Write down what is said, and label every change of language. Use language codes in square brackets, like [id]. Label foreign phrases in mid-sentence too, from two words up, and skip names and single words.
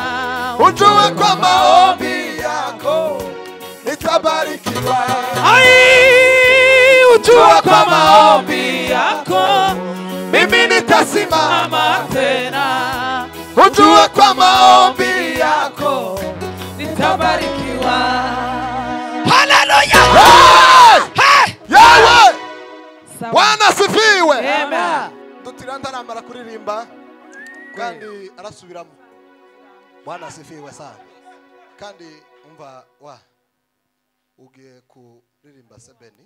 [sw] Ujue kwa maombi yako nitabarikiwa. Ujue kwa maombi yako mimi nitasimama tena. Ujue kwa maombi yako nitabarikiwa. Haleluya! Yawe! Bwana sifiwe. Amen. [rw] Dutiranda namara kuririmba kandi arasubiramo. [sw] Bwana sifiwe sana. [rw] Kandi umva wa ugiye kuririmba sebeni.